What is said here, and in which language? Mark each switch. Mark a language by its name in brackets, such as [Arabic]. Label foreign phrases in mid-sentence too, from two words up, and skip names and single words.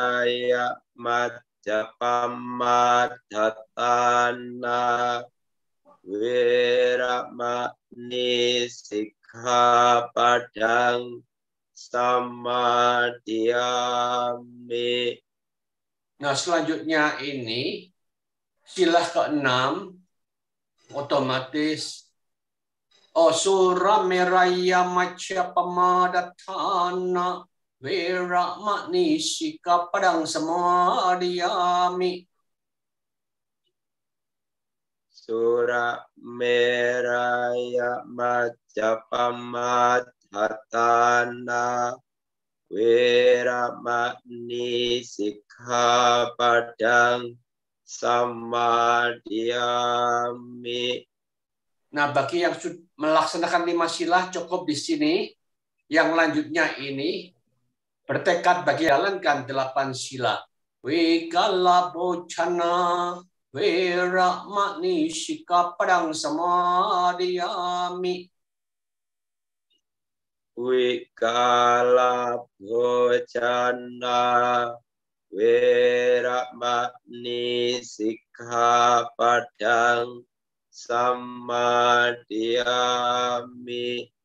[Pali] Suramiraya majapamadatthana Weramani Sikkhapadang Samadhiyami. [Indonesian] Nah, selanjutnya ini sila ke-6 otomatis [Pali] Sura meraya maca pamadatana Weramani Sikkhapadang Samadhiyami. Sura meraya majapamadhatana Weramani Sikkhapadang Samadhiyami. [Indonesian] Nah, bagi yang melaksanakan 5 sila cukup di sini. Yang lanjutnya ini bertekad bagi jalankan 8 sila. [Pali] Wikala bocana Weramani Sikkhapadang Samadhiyami. Wikala bhojana Weramani Sikkhapadang Samadhiyami.